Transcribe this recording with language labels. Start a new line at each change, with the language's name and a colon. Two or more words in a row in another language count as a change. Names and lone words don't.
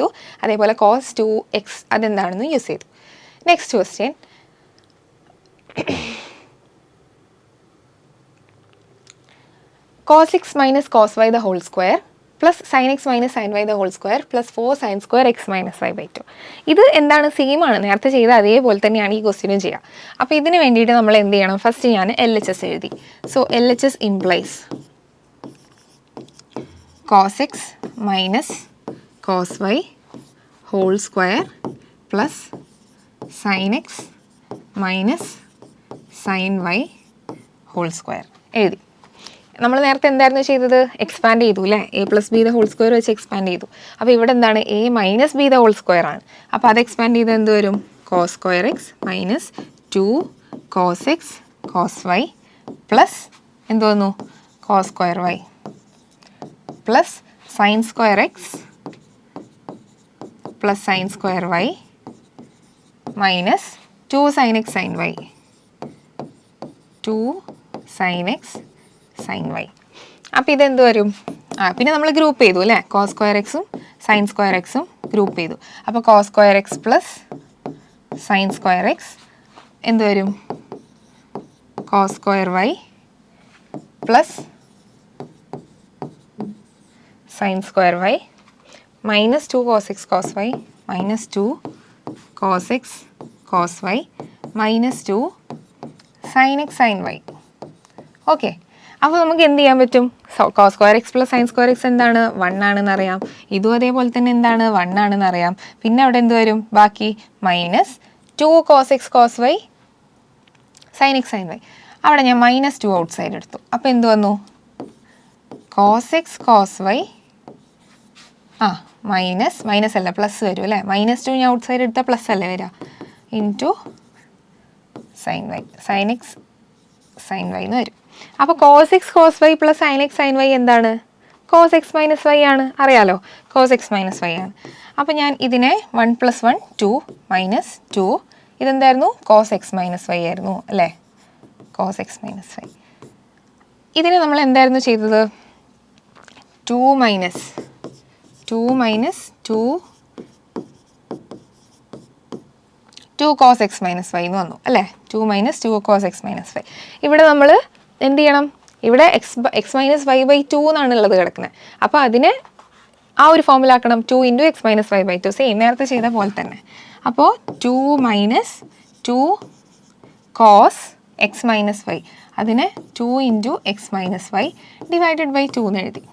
Malayalam: അതേപോലെ cos 2x അതെന്താണെന്ന് യൂസ് ചെയ്തു.
English: next question, cos x - cos y the whole square plus sin x - sin y the whole square plus 4 sin square x - y/2.
Malayalam: ഇത് എന്താണ്? സെയിം ആണ്, നേരത്തെ ചെയ്ത അതേപോലെ തന്നെയാണ് ഈ ക്വസ്റ്റ്യനും ചെയ്യുക. അപ്പോൾ ഇതിന് വേണ്ടിയിട്ട് നമ്മൾ എന്ത് ചെയ്യണം? ഫസ്റ്റ് ഞാൻ LHS എഴുതി.
English: So LHS implies cos x minus cos y whole square plus sin x minus sin y whole square എഴുതി.
Malayalam: നമ്മൾ നേരത്തെ എന്തായിരുന്നു ചെയ്തത്? എക്സ്പാൻഡ് ചെയ്തു അല്ലേ?
English: a + b the whole square
Malayalam: വെച്ച് എക്സ്പാൻഡ് ചെയ്തു. അപ്പോൾ ഇവിടെ എന്താണ്?
English: a - b the whole square
Malayalam: ആണ്. അപ്പോൾ അത് എക്സ്പാൻഡ് ചെയ്ത് എന്ത് വരും?
English: cos square x minus 2 cos x cos y plus
Malayalam: എന്ത് വന്നു?
English: cos square y plus sin square x plus sin square y minus 2 sin x sin y 2 sin x sin y.
Malayalam: അപ്പോൾ ഇതെന്ത് വരും? പിന്നെ നമ്മൾ ഗ്രൂപ്പ് ചെയ്തു അല്ലേ?
English: cos square x sin square x group
Malayalam: ചെയ്തു. അപ്പോൾ
English: cos square x plus sin square x
Malayalam: എന്ത് വരും?
English: cos square y plus sin square y minus 2 cos x cos y minus 2 cos x cos y minus 2 sin x sin y.
Malayalam: ഓക്കെ, അപ്പോൾ നമുക്ക് എന്ത് ചെയ്യാൻ പറ്റും?
English: cos square x plus sin square x
Malayalam: എന്താണ്? 1 ആണെന്ന് അറിയാം. ഇതും അതേപോലെ തന്നെ എന്താണ്? 1 ആണെന്ന് അറിയാം. പിന്നെ അവിടെ എന്ത് വരും? ബാക്കി
English: minus 2 cos x cos y sin x sin y.
Malayalam: അവിടെ ഞാൻ
English: minus 2 out side
Malayalam: എടുത്തു. അപ്പോൾ എന്ത് വന്നു?
English: cos x cos y minus
Malayalam: അല്ല പ്ലസ് വരും അല്ലേ? മൈനസ് 2 ഞാൻ
English: out side
Malayalam: എടുത്താൽ പ്ലസ് അല്ലേ വരിക?
English: into sine y sin x sin y
Malayalam: എന്ന് വരും. അപ്പോൾ
English: cos x cos y plus sin x sin y
Malayalam: എന്താണ്?
English: cos x minus y
Malayalam: ആണ്, അറിയാലോ.
English: cos x minus y
Malayalam: ആണ്. അപ്പോൾ ഞാൻ ഇതിനെ 1 + 1 2 മൈനസ് 2 ഇതെന്തായിരുന്നു?
English: cos x minus y
Malayalam: ആയിരുന്നു അല്ലേ?
English: cos x minus y.
Malayalam: ഇതിനെ നമ്മൾ എന്തായിരുന്നു ചെയ്തത്?
English: 2 minus 2 cos x minus y
Malayalam: എന്ന് വന്നു അല്ലേ?
English: 2 - 2 cos x minus y.
Malayalam: ഇവിടെ നമ്മൾ എന്ത് ചെയ്യണം? ഇവിടെ
English: x minus y/2
Malayalam: എന്നാണ് ഉള്ളത് കിടക്കുന്നത്. അപ്പോൾ അതിനെ ആ ഒരു ഫോമിലാക്കണം. 2 ×
English: x minus y/2
Malayalam: സെയിം നേരത്തെ ചെയ്ത പോലെ തന്നെ. അപ്പോൾ
English: 2 - 2 cos x minus y
Malayalam: അതിനെ
English: 2 × x minus y divided by 2
Malayalam: എന്ന് എഴുതി.